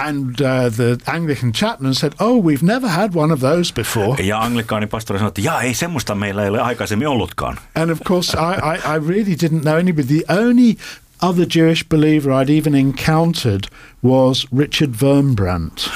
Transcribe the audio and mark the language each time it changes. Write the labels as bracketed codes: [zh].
[en] And the Anglican chaplain said, "Oh, we've never had one of those before." [fi] Ja anglikaani pastori sanoi, että ei semmoista meillä ei ole aikaisemmin ollutkaan. [en] And of course I really didn't know anybody. The only other Jewish believer I'd even encountered was Richard Wurmbrand.